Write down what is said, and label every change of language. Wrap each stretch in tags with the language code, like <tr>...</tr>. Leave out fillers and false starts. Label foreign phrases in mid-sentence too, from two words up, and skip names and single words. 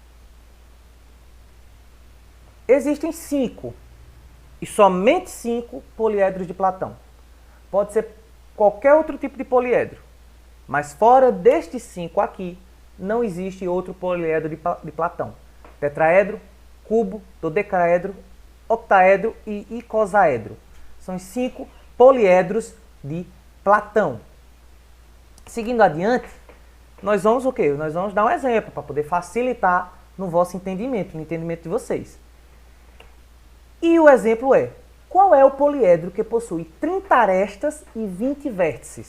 <pt>Existem 5, e somente 5 poliedros de Platão. Pode ser qualquer outro tipo de poliedro, mas fora destes 5 aqui, não existe outro poliedro de Platão. Tetraedro, cubo, dodecaedro, octaedro e icosaedro. São os 5 poliedros de Platão. Seguindo adiante, nós vamos o quê? Nós vamos dar um exemplo para poder facilitar no vosso entendimento, no entendimento de vocês. E o exemplo é, qual é o poliedro que possui 30 arestas e 20 vértices?</pt>